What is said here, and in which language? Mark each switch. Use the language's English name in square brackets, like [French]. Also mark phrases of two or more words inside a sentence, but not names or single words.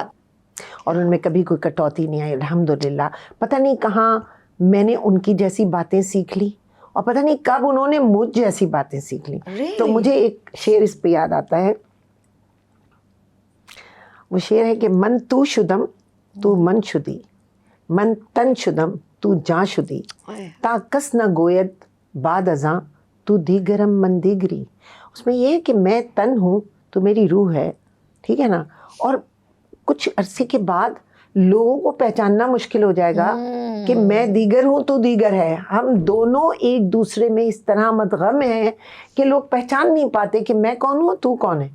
[Urdu] اور ان میں کبھی کوئی کٹوتی نہیں آئی الحمدللہ. پتہ نہیں کہاں میں نے ان کی جیسی باتیں سیکھ لی، اور پتہ نہیں کب انہوں نے مجھ جیسی باتیں سیکھ لی. تو مجھے ایک شعر اس پہ یاد آتا ہے، وہ شعر ہے کہ [Persian] من تو شدم تو من شدی، من تن شدم تو جاں شدی، تا کس نہ گوید بعد ازاں تو دیگرم من دیگری. [Urdu] اس میں یہ ہے کہ میں تن ہوں تو میری روح ہے، ٹھیک ہے نا، اور کچھ عرصے کے بعد لوگوں کو پہچاننا مشکل ہو جائے گا کہ میں دیگر ہوں تو دیگر ہے. ہم دونوں ایک دوسرے میں اس طرح مدغم ہیں کہ لوگ پہچان نہیں پاتے کہ میں کون ہوں تو کون ہے.